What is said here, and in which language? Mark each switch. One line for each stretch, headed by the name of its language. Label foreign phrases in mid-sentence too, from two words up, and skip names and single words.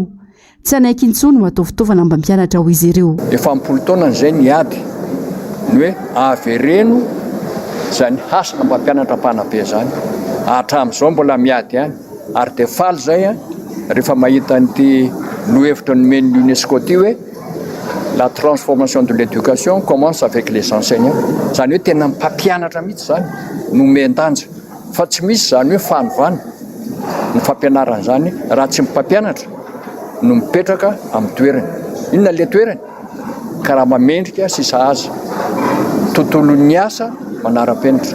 Malagasy: Tsy anaiky intsony ho atao fitaovana mba mpianatra ho izy ireo. Efa ampolo taona izay niady ny hoe avereno izany hasina mpampianatra mpanabe zany. Hatramin'izao mbola miady ihany ary dia faly izay rehefa mahita n'ity lohevitra nomeny UNESCO ty hoe
French: la transformation de l'éducation commence avec les enseignants.
Malagasy: Zany hoe tena mpampianatra mihitsy zany no mendanja fa tsy misy zany hoe fanovana ny fampianarana zany raha tsy mpampianatra no mipetraka amin'ny toerany. Inona le toerany? Karaha mamendrika sy sahaza tontolon'ny asa manara-penitra.